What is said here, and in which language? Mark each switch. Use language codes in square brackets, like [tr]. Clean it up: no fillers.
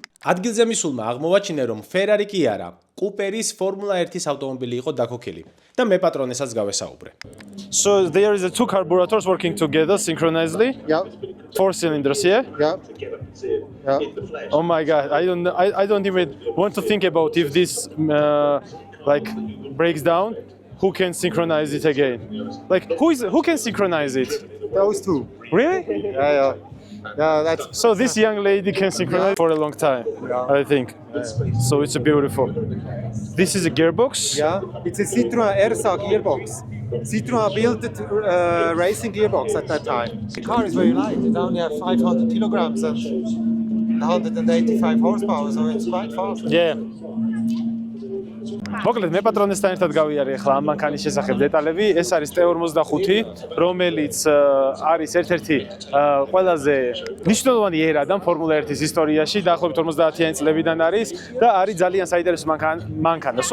[ka] ადგილზე მისულმა აღმოვაჩინა, რომ Ferrari კი არა, Cooper-ის Formula 1-ის ავტომობილი იყო დაქოქილი და მე პატრონესაც გავესაუბრე. [en] So there is two carburetors working together synchronously. Yeah, 4 cylinders, yeah? yeah, yeah. Oh my god, I don't even want to think about if this like breaks down, who can synchronize it again? Like who can synchronize it? Those two. Really? Yeah. Yeah, that's So this young lady can synchronize for a long time, I think. So it's beautiful. This is a gearbox. yeah. It's a Citroen Ersa gearbox. Citroen built the racing gearbox at that time. The car is very light. It only has 500 kilograms and 185 horsepower, so it's quite fast. Yeah. [ka] მოკლედ მე პატრონესთან ერთად გავიარე ახლა ამ მანქანის შესახებ დეტალები. ეს არის T45, რომელიც არის ერთ-ერთი ყველაზე მნიშვნელოვანი ერადა Formula 1-ის ისტორიაში, დაახლოებით 50-იანი წლებიდან არის და არის ძალიან საინტერესო მანქანა.